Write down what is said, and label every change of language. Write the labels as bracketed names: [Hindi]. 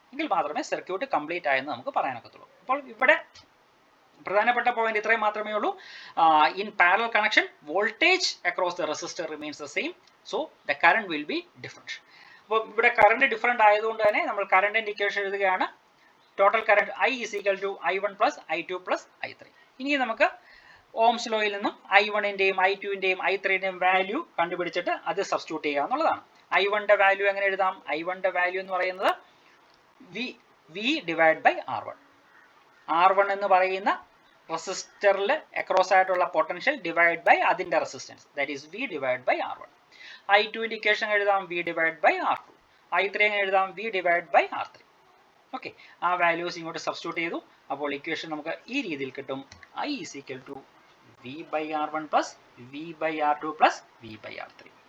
[Malayalam] എങ്കിൽ മാത്രമേ circuit complete ആയെന്ന് നമുക്ക് പറയാനൊക്കത്തുള്ളൂ. അപ്പോൾ ഇവിടെ പ്രധാനപ്പെട്ട പോയിന്റ് ഇത്രയും മാത്രമേ ഉള്ളൂ. [English] In parallel connection voltage across the resistor remains the same, so the current will be different. [Malayalam] അപ്പോൾ ഇവിടെ കറണ്ട് ഡിഫറൻറ്റ് ആയതുകൊണ്ട് തന്നെ നമ്മൾ കറണ്ടിൻ്റെ ഇക്വേഷൻ എഴുതുകയാണ്. [English] Total current I is equal to I1 plus I2 plus I3. [Malayalam] ഇനി നമുക്ക് ഓംസ് ലോയിൽ നിന്നും I1ൻ്റെയും I2ൻ്റെയും I3ൻ്റെയും value കണ്ടുപിടിച്ചിട്ട് അത് സബ്സ്റ്റിറ്റ്യൂട്ട് ചെയ്യുക എന്നുള്ളതാണ്. I1ൻ്റെ വാല്യൂ എങ്ങനെ എഴുതാം? I1ൻ്റെ വാല്യൂ എന്ന് പറയുന്നത് V divide by R1. R1 എന്ന് പറയുന്ന റെസിസ്റ്ററിൽ അക്രോസ് ആയിട്ടുള്ള പൊട്ടൻഷ്യൽ ഡിവൈഡ് ബൈ അതിൻ്റെ resistance, [English] that is [Malayalam] V divide by R1. I2ൻ്റെ equation എഴുതാം V divide by R2. I3 എങ്ങനെ എഴുതാം? V divide by R3. Okay, ആ വാല്യൂസ് ഇങ്ങോട്ട് സബ്സ്റ്റിറ്റ്യൂട്ട് ചെയ്തു. അപ്പോൾ ഇക്വേഷൻ നമുക്ക് ഈ രീതിയിൽ കിട്ടും. [English] I is equal to V by R1 plus V by R2 plus V by R3.